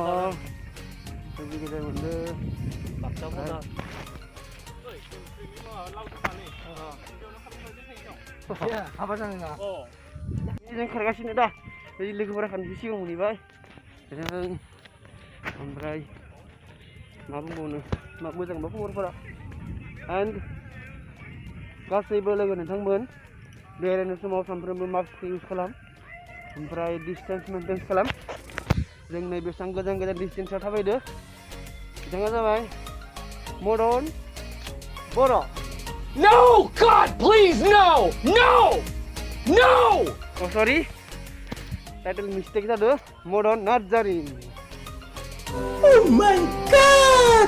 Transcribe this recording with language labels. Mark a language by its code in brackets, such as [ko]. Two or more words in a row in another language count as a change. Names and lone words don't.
[brx] दुब्लि गेजेर मोनदों जों खारगासिनो दा लोगोफोरा खानसे सिगां मोनहैबाय जों ओमफ्राय मा बुंबावनो मा मोजांबा खबरफोरा एन्ड गासैबो लोगो नोंथांमोन बेरायनाय समाव सानफ्रोमबो [en] mask use [brx] खालाम ओमफ्राय [en] distance maintain [brx] खालाम। जों नै बेसेबां गोजान गोजान डिस्टेन्सआव थाबायदो बिथाङा जाबाय मदन बर'। [en] No! God, please, no! No! No! Oh sorry, title mistake जादों मदन नार्जारी। Oh my God!